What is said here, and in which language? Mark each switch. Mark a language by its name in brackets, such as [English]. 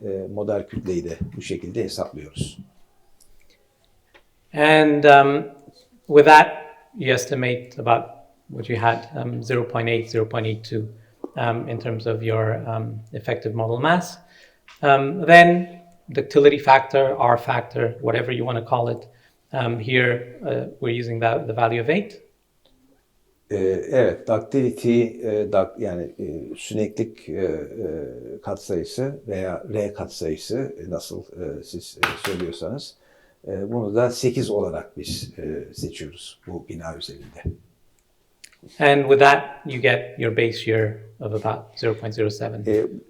[Turkish] Model kütleyi de bu şekilde hesaplıyoruz. [English] And with that, you estimate about what you had, 0.8, 0.82 in terms of your effective model mass. Then ductility factor, R factor, whatever you want to call it. Here we're using the value of 8. [Turkish] Evet, ductility yani süneklik katsayısı veya R katsayısı nasıl siz söylüyorsanız bunu da 8 olarak biz seçiyoruz bu bina üzerinde. [English] And with that you get your base year of about 0.07.